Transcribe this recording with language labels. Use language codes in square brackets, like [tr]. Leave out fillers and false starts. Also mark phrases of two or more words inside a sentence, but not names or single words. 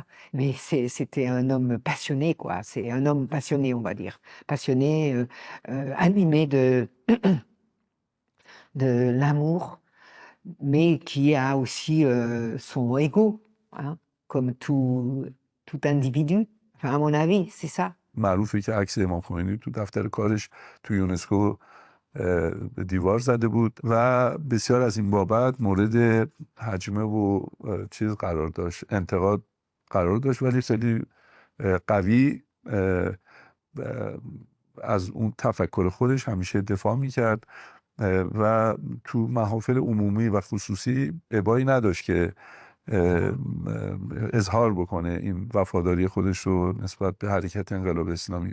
[fr] Mais c'était un homme passionné, quoi. C'est un homme passionné, on va dire. Passionné, animé de l'amour, mais qui a aussi son ego, hein, comme tout individu. Enfin, à mon avis, c'est ça. [fa] معروفه که عکس امام خمینی تو دفتر کارش تو یونسکو به دیوار زده بود و بسیار از این بابت مورد هجمه و چیز قرار داشت، انتقاد قرار داشت، ولی خیلی قوی از اون تفکر خودش همیشه دفاع میکرد و تو محافل عمومی و خصوصی ابایی نداشت که اظهار بکنه این وفاداری خودش رو نسبت به حرکت انقلاب اسلامی.